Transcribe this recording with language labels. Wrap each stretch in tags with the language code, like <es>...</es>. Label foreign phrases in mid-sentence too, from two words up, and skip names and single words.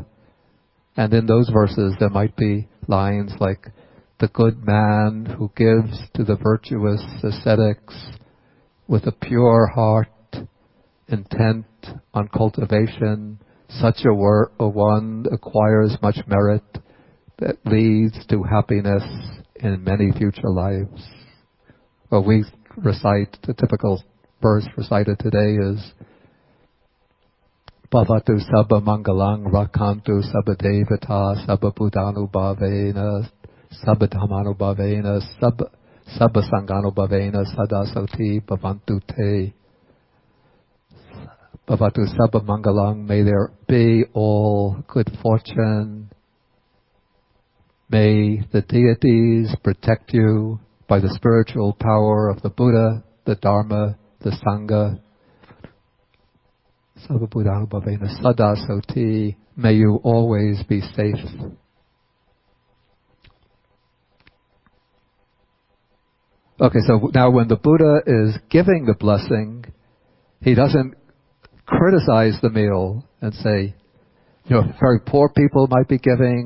<en>And in those verses there might be lines like, the good man who gives to the virtuous ascetics with a pure heart, intent on cultivation, such a one acquires much merit that leads to happiness in many future lives. Well, we recite, the typical verse recited today is,</en> <pi>Bhavatu sabba mangalang rakantu sabba devata sabba buddhanubhavena sabba dhammanubhavena sabba sanganubhavena sadasoti bhavantu te. Bhavatu sabba mangalang,</pi> <en>may there be all good fortune. May the deities protect you by the spiritual power of the Buddha, the Dharma, the Sangha.</en> <pi>Sabba buddhanubhavena sadasoti,</pi> <en>may you always be safe. Okay, so now when the Buddha is giving the blessing, he doesn't criticize the meal and say, very poor people might be giving.</en>